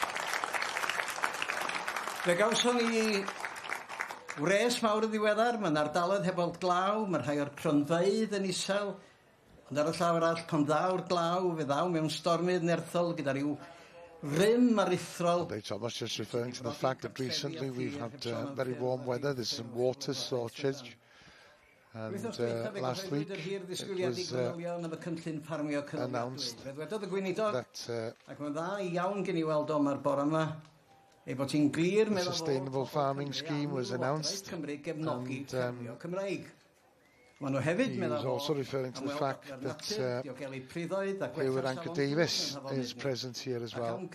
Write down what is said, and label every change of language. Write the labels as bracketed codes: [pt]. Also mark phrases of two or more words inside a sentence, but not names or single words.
[cy] Fe gawson ni wres mawr y ddiweddar, mae'n ardaloedd heb weld glaw, mae rhai o'r cronfeydd yn isel, ond ar y llaw arall pan ddaw'r glaw, fe ddaw mewn stormydd nerthol gyda ryw rym aruthrol. [en] Thomas just referring to the fact that recently we've had very warm weather, there's some water shortage. And last week it was announced that the sustainable farming scheme was announced, and he was also referring to the fact that Hereford Anchor Davis is present here as well.